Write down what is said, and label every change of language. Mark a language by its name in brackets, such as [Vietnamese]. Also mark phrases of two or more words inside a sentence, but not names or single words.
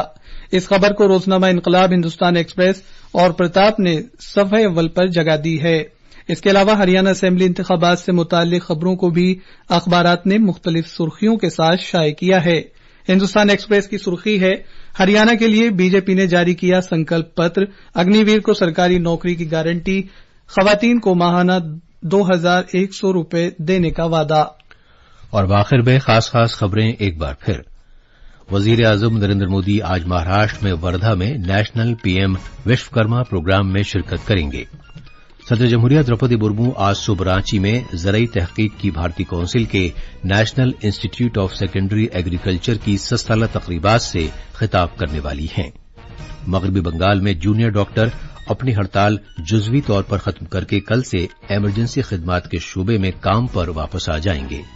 [Urdu] اس خبر کو روزنامہ انقلاب، ہندوستان ایکسپریس اور پرتاپ نے صفحہ اول پر جگہ دی ہے۔ اس کے علاوہ ہریانہ اسمبلی انتخابات سے متعلق خبروں کو بھی اخبارات نے مختلف سرخیوں کے ساتھ شائع کیا ہے۔ ہندوستان ایکسپریس کی سرخی ہے، ہریانہ کے لیے بی جے پی نے جاری کیا سنکلپ پتر، اگنی ویر کو سرکاری نوکری کی گارنٹی، خواتین کو ماہانہ 2100 روپے دینے کا وعدہ۔ اور بآخر میں خاص خبریں ایک بار پھر۔ وزیر اعظم نریندر مودی آج مہاراشٹر میں وردھا میں نیشنل PM وشوکرما پروگرام میں شرکت کریں گے۔ صدر جمہوریہ دروپدی مرمو آج صبح رانچی میں زرعی تحقیق کی بھارتی کونسل کے نیشنل انسٹی ٹیوٹ آف سیکنڈری ایگریکلچر کی 100 سالہ تقریبات سے خطاب کرنے والی ہیں۔ مغربی بنگال میں جونیئر ڈاکٹر اپنی ہڑتال جزوی طور پر ختم کر کے کل سے ایمرجنسی خدمات کے شعبے میں کام پر واپس آ جائیں گے۔